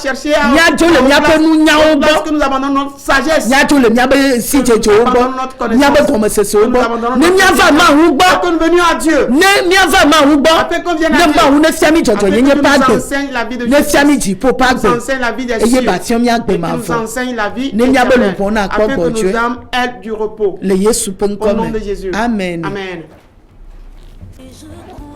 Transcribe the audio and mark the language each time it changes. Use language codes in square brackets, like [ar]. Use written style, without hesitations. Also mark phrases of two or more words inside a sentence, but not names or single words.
[fr] à chercher à [ee] Miadzo le miaƒe nunyawo gbɔ. [fr] parce que nous abandonnons notre sagesse. [ee] Miadzo le miabe si dzedzewo gbɔ. Miabe gɔmesesewo gbɔ. Ne miava mawu [fr] Parce [ee] gbɔ. [fr] que nous venions à Dieu. [ee] Ne miava mawu gbɔ. [fr] Afin qu'on vienne à [ee] Ne [fr] Dieu. [ee] mawu ne fia mi [fr] Afin que [ee] dzɔdzɔnyenye [fr] nous [ee] ƒe agbe. [fr] enseigne la vie de [ee] Ne fia mi [fr] justice. [ee] dziƒo ƒe [fr] Nous [ee] agbe. [fr] enseigne la vie des [ee] Eye [fr] cieux. [ee] batiɔ miagbe [fr] Et [ee] ma [fr] qui nous [ee] vɔ. [fr] enseigne la vie [ee] Ne miabe [fr] éternelle. [ee] luƒo na [fr] Afin [ee] kpɔ [fr] que nos [ee] gbɔdzɔe. [fr] âmes aient du repos. [ee] Le Yesu ƒe [fr] Au nom de [ee] ŋkɔ [fr] Jésus. [ee] me. Amen. [fr] Amen. Et je